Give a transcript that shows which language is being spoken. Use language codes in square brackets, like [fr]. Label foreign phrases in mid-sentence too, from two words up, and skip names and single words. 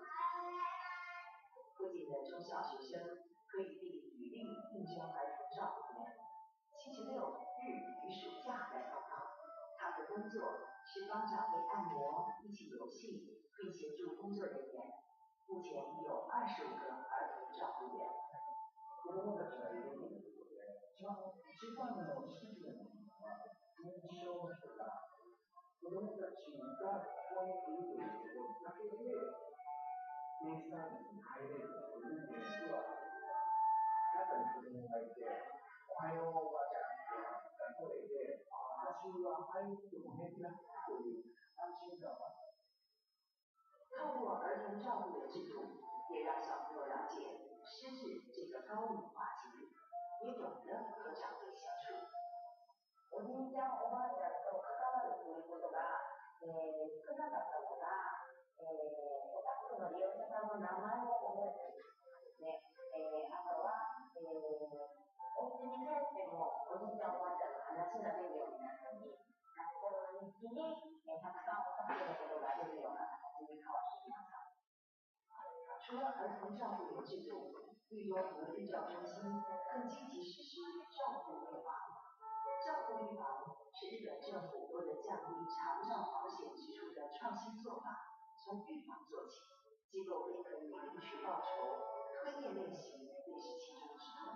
[zh] 附近的中小学生可以履历应征儿童照顾员，星期六日与暑假来报告。他的工作是帮长辈按摩、一起游戏，并协助工作人员。目前已有25个儿童照顾员。 [ja] 子供たちがいるということで、一番の支持の認証の人が、子供たちがここにいるということだけで、デイサービスに入れるというケースは、中に子供がいて、おはようおばあちゃんって声で、私は入っても平気だという安心感は。 [zh] 透过儿童照顾的制度，也让小朋友了解失智这个高龄化疾病，也懂得和长辈相处。 [ja] おじいちゃんおばあちゃんと関わるということが、少なかったのが、お宅の利用者さんの名前を覚えているですね。あとは、お家に帰ってもおじいちゃんおばあちゃんの話が出るようになったり、学校の日記に、たくさんお宅のことが出るような形に変わってきました。 [zh] 除了儿童照顾员制度，绿多福日照中心更积极实施照顾预防。照顾预防是日本政府为了降低长照保险支出的创新做法，从预防做起，机构也可以领取报酬，推业练习也是其中之一。